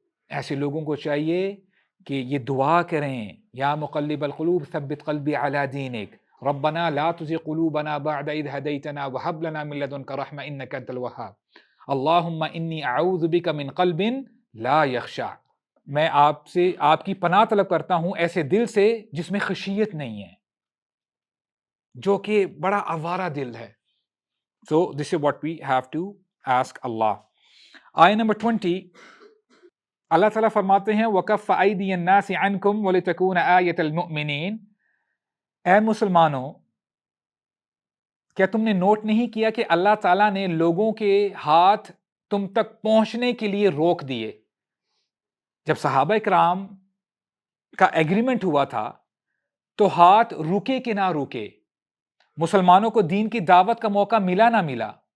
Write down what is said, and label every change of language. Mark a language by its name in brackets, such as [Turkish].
[Urdu] ایسے لوگوں کو چاہیے کہ یہ دعا کریں، [Arabic] یا مقلب القلوب ثبت قلبی علی دینک، ربنا لا تزغ قلوبنا بعد اذ ہدیتنا وہب لنا من لدنک رحمہ انک انت الوہاب، اللہم انی اعوذ بک من قلب لا یخشع. [Urdu] میں آپ سے آپ کی پناہ طلب کرتا ہوں ایسے دل سے جس میں خشیت نہیں ہے، جو کہ بڑا آوارہ دل ہے. [English] So this is what we have to ask Allah. [Urdu] آیت نمبر 20، اللہ تعالیٰ فرماتے ہیں [Arabic] وَكَفَّ أَيْدِيَ النَّاسِ عَنْكُمْ وَلِتَكُونَ آیَةً لِلْمُؤْمِنِينَ. [Urdu] اے مسلمانوں، کیا تم نے نوٹ نہیں کیا کہ اللہ تعالیٰ نے لوگوں کے ہاتھ تم تک پہنچنے کے لیے روک دیے؟ جب صحابہ کرام کا ایگریمنٹ ہوا تھا تو ہاتھ رکے کہ نہ رکے، مسلمانوں کو دین کی دعوت کا موقع ملا نہ ملا.